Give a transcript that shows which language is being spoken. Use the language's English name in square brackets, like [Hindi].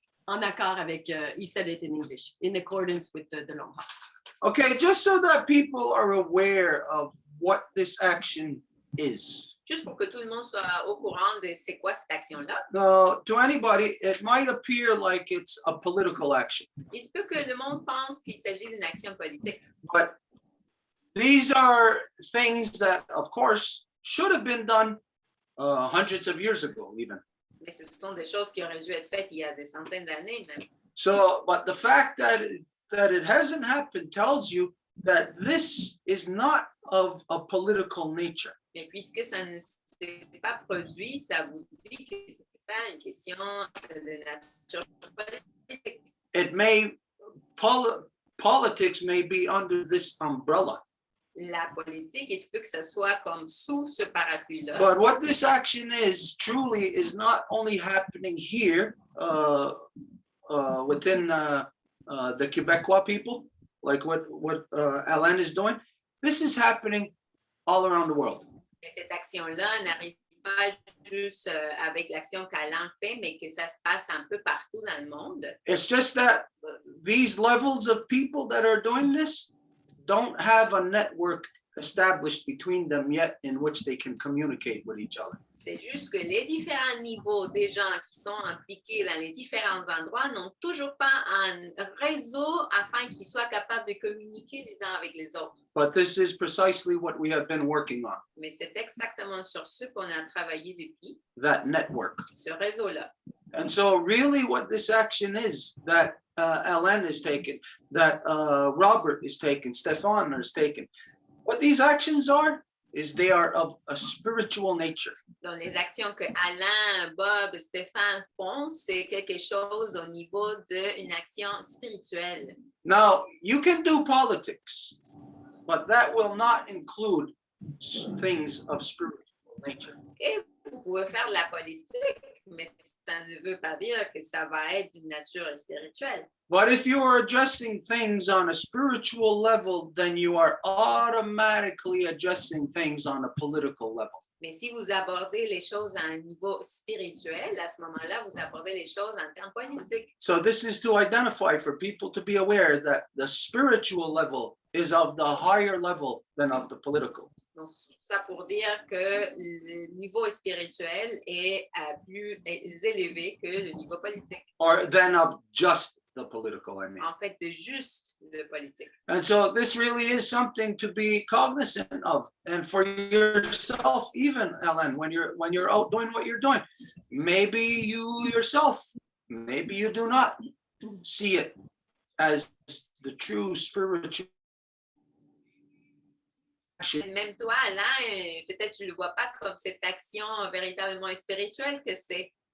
[French] En accord avec, [English] he said it in English, in accordance with the Longhouse. Okay, just so that people are aware of what this action is. [French] Juste pour que tout le monde soit au courant de c'est quoi cette action-là. [English] To anybody, it might appear like it's a political action. [French] Il se peut que le monde pense qu'il s'agit d'une action politique. [English] But these are things that, of course, should have been done hundreds of years ago, even. [French] Mais ce sont des choses qui auraient dû être faites il y a des centaines d'années même. [English] So, but the fact that it hasn't happened tells you that this is not of a political nature. [French] Mais puisque ça ne s'est pas produit, ça vous dit que ce n'est pas une question de nature politique. [English] It may, politics may be under this umbrella. [French] La politique, il se peut que ce soit comme sous ce parapluie-là. [English] But what this action is truly is not only happening here within the Quebecois people. like what Alain is doing, this is happening all around the world. [French] Mais cette action-là n'arrive pas juste avec l'action qu'Alain fait, mais que ça se passe un peu partout dans le monde. [English] It's just that these levels of people that are doing this don't have a network established between them yet in which they can communicate with each other. [French] C'est juste que les différents niveaux des gens qui sont impliqués dans les différents endroits n'ont toujours pas un réseau afin qu'ils soient capables de communiquer les uns avec les autres. [English] But this is precisely what we have been working on, [French] Mais c'est exactement sur ce qu'on a travaillé depuis, [English] that network. [French] ce réseau-là. [English] And so really what this action is that Alain is taking, that Robert is taking, Stefan is taking, what these actions are is they are of a spiritual nature. [French] Donc, les actions que Alain, Bob, Stéphane font, c'est quelque chose au niveau d'une action spirituelle. [English] Now, you can do politics, but that will not include things of spiritual nature. [French] Et vous pouvez faire de la politique, mais ça ne veut pas dire que ça va être d'une nature spirituelle. [English] But if you are addressing things on a spiritual level, then you are automatically addressing things on a political level. [French] Mais si vous abordez les choses à un niveau spirituel, à ce moment-là, vous abordez les choses en termes politiques. [English] So this is to identify for people to be aware that the spiritual level is of the higher level than of the political. [French] Donc, ça pour dire que le niveau spirituel est plus élevé que le niveau politique. [English] Or than of just the political, I mean. [French] En fait, de juste de politique. [English] And so this really is something to be cognizant of. And for yourself, even Ellen, when you're out doing what you're doing, maybe you yourself, maybe you do not see it as the true spiritual action. [French] Même toi, Alain, peut-être tu ne le vois pas comme cette action véritablement spirituelle que c'est.